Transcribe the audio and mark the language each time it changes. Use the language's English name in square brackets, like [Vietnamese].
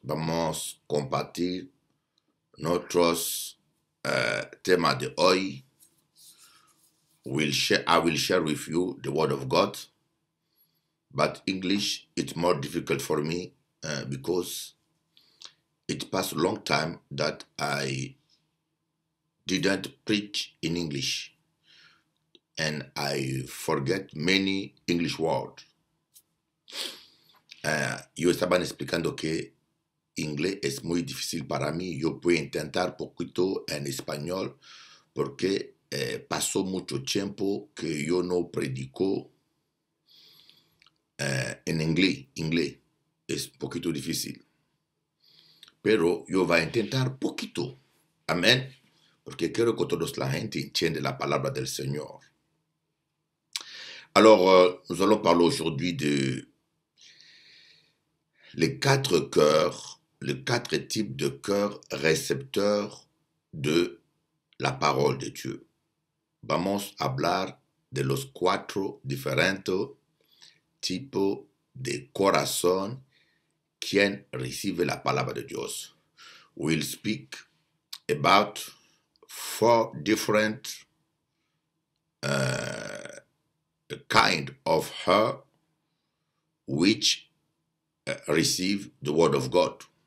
[Spanish] Vamos compartir nuestros temas de hoy. [English] I will share with you the Word of God, but English it's more difficult for me because it passed a long time that I didn't preach in English, and I forget many English words. [Spanish] Yo estaba explicando que inglés es muy difícil para mí. Yo puedo intentar poquito en español porque pasó mucho tiempo que yo no predico en inglés. Inglés es un poquito difícil. Pero yo voy a intentar poquito. Amén. Porque quiero que toda la gente entienda la palabra del Señor. [French] Alors, nous allons parler aujourd'hui de les 4 cœurs, les 4 types de cœurs récepteurs de la parole de Dieu. [Spanish] Vamos a hablar de los 4 diferentes tipos de corazón quien recibe la palabra de Dios. [English] We'll speak about 4 different kind of her which receive the word of God.